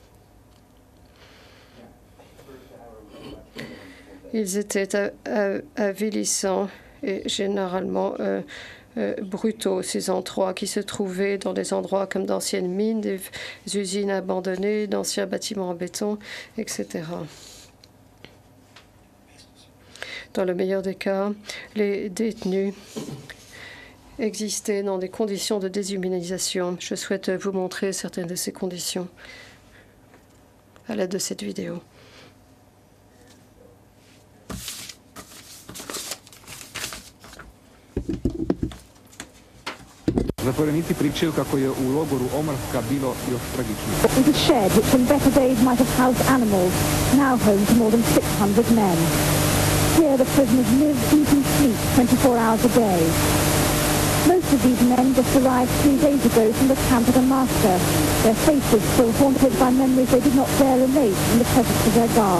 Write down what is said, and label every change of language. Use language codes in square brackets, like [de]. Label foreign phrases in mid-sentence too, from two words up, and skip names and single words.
[fr] Ils étaient avilissants et généralement brutaux, ces endroits qui se trouvaient dans des endroits comme d'anciennes mines, des usines abandonnées, d'anciens bâtiments en béton, etc. Dans le meilleur des cas, les détenus existaient dans des conditions de déshumanisation. Je souhaite vous montrer certaines de ces conditions à l'aide de cette vidéo. [sr] Zatvorenici pričaju kako je u logoru Omrska bilo još tragičnije. [en] It was a shed which in better days might have housed animals, now home to more than 600 men. Here the prisoners live, eat and sleep 24 hours a day. Most of these men just arrived 3 days ago from the camp at Amaska, their faces still haunted by memories they did not dare relate in the presence of their guards.